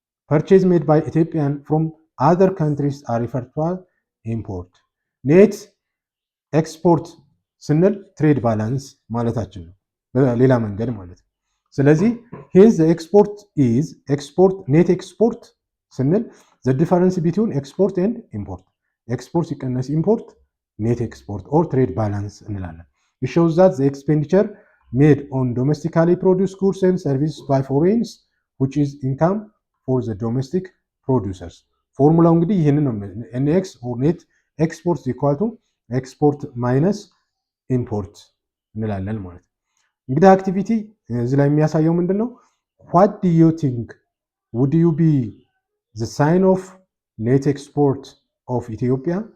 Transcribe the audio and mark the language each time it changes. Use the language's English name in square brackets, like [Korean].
[English] Purchase made by Ethiopian from other countries are referred to as import. [Amharic] ኔት ኤክስፖርት ስንል ትሬድ ባላንስ ማለታችን ነው በሌላ መንገድ ማለት ነው። ስለዚህ ሄንስ ኤክስፖርት ኢዝ ኤክስፖርት ኔት ኤክስፖርት ስንል [English] the difference between export and import. [Amharic] ኤክስፖርት ሲቀነስ ኢምፖርት ኔት ኤክስፖርት ኦር ትሬድ ባላንስ እንላለን። [English] it shows that the expenditure made on domestically produced goods and services by foreigners which is income for the domestic producers. [Amharic] ፎርሙላው እንግዲህ ይህንን ነው። [English] ኤንኤክስ ኦር ኔት ኤክስፖርት ኢኳል ቱ ኤክስፖርት ማይነስ ኢምፖርት [Amharic] እንላለን ማለት ነው። እንግዲህ አክቲቪቲ እዚህ ላይ የሚያሳየው ምንድን ነው? [English] ዋት ዱ ዩ ቲንክ ውድ ዩ ቢ ዘ ሳይን ኦፍ ኔት ኤክስፖርት ኦፍ ኢትዮጵያ?